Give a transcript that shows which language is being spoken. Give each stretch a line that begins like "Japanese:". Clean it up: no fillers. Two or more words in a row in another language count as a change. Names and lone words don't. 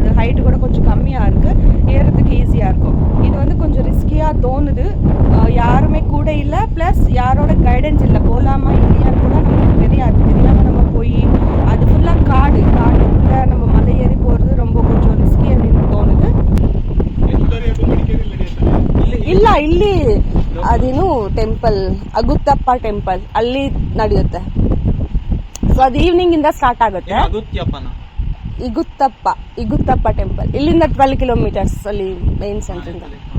Tamil: அது ஹைட்டு கூட கொஞ்சம் கம்மியாக இருக்குது, ஏறதுக்கு ஈஸியாக இருக்கும். இது வந்து கொஞ்சம் ரிஸ்கியாக தோணுது. யாருமே கூட இல்லை, ப்ளஸ் யாரோட கைடன்ஸ் இல்லை. போகலாமா இல்லையான்னு கூட நமக்கு தெரியாது. தெரியாமல் நம்ம போய் அது ஃபுல்லாக காடுக்குள்ளே நம்ம மலை ஏறி போகிறது ரொம்ப கொஞ்சம் ரிஸ்கி அப்படின்னு தோணுது.
Kannada: ಇಲ್ಲ ಇಲ್ಲಿ ಅದೇನು ಟೆಂಪಲ್ ಅಗುತ್ತಪ್ಪ ಟೆಂಪಲ್ ಅಲ್ಲಿ ನಡೆಯುತ್ತೆ. ಸೊ ಅದು ಈವ್ನಿಂಗ್ ಇಂದ ಸ್ಟಾರ್ಟ್ ಆಗುತ್ತೆ. ಇಗುತ್ತಪ್ಪ ಟೆಂಪಲ್ ಇಲ್ಲಿಂದ 12 ಕಿಲೋಮೀಟರ್ಸ್ ಅಲ್ಲಿ
English: main center
Kannada: ಇಂದ.